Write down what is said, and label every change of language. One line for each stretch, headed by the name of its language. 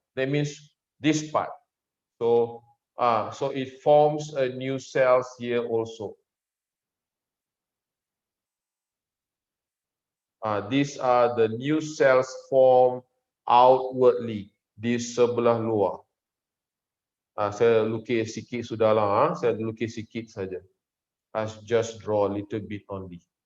English: That means this part. So it forms a new cells here also. These are the new cells formed outwardly
Malay: di sebelah luar. Saya lukis sikit sudahlah. Saya lukis sikit saja.
English: I just draw a little bit only.